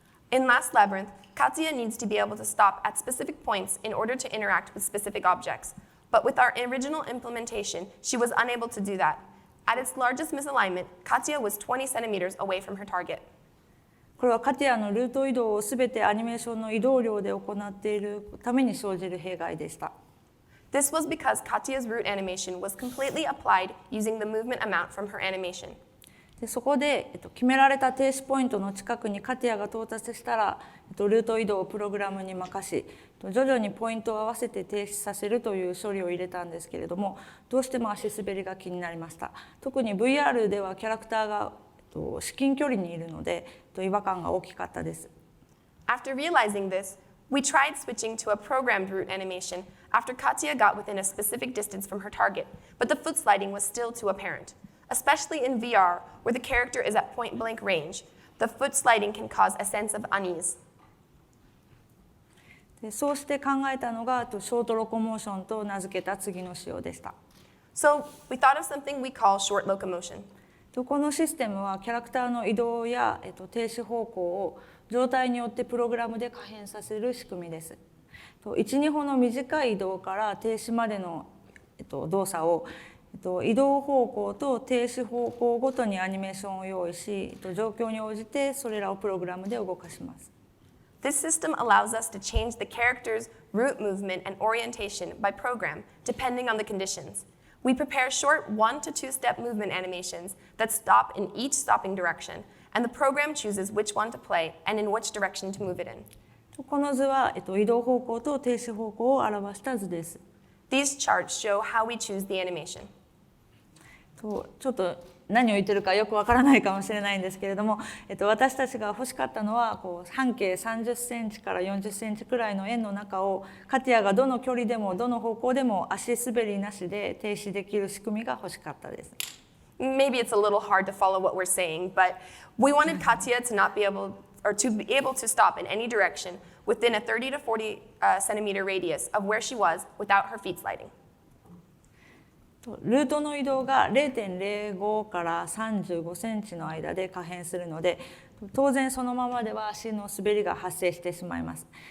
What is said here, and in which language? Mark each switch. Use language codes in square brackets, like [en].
[en] In Last Labyrinth, Katya needs to be able to stop at specific points in order to interact with specific objects. But with our original implementation, she was unable to do that. At its largest misalignment, Katya was 20 centimeters away from her target. [ja] これはカティアのルート移動をすべてアニメーションの移動量で行っているために生じる弊害でした。 [en] This was because Katya's route animation was completely applied using the movement amount from her animation. [ja] でそこで、決められた停止ポイントの近くにカティアが到達したら、ルート移動をプログラムに任し、徐々にポイントを合わせて停止させるという処理を入れたんですけれども、どうしても足滑りが気になりました。特に VR ではキャラクターが至近距離にいるので違和感が大きかったです。 [en] After realizing this, we tried switching to a programmed route animation after Katya got within a specific distance from her target, but the foot sliding was still too apparent. Especially in VR, where the character is at point-blank range, the foot sliding can cause a sense of unease. [ja] でそうして考えたのがショートロコモーションと名付けた次の仕様でした。 [en] So we thought of something we call short locomotion. [ja] このシステムはキャラクターの移動や、停止方向を状態によってプログラムで可変させる仕組みです。 1、2歩の短い移動から停止までの、動作を移動方向と停止方向ごとにアニメーションを用意し、状況に応じてそれらをプログラムで動かします。 [en] This system allows us to change the character's route movement and orientation by program, depending on the conditions. We prepare short 1 to 2 step movement animations that stop in each stopping direction, and the program chooses which one to play and in which direction to move it in. [ja] この図は、移動方向と停止方向を表した図です。 [en] These charts show how we choose the animation. [ja] ちょっと何を言ってるかよくわからないかもしれないんですけれども、私たちが欲しかったのは半径30センチから40センチくらいの円の中をカティアがどの距離でもどの方向でも足滑りなしで停止できる仕組みが欲しかったです。 [en] Maybe it's a little hard to follow what we're saying, but we wanted Katya to not be able or to be able to stop in any direction within a 30 to 40 centimeter radius of where she was without her feet sliding. [ja] ルートの移動が 0.05 から35センチの間で可変するので、当然そのままでは足の滑りが発生してしまいます。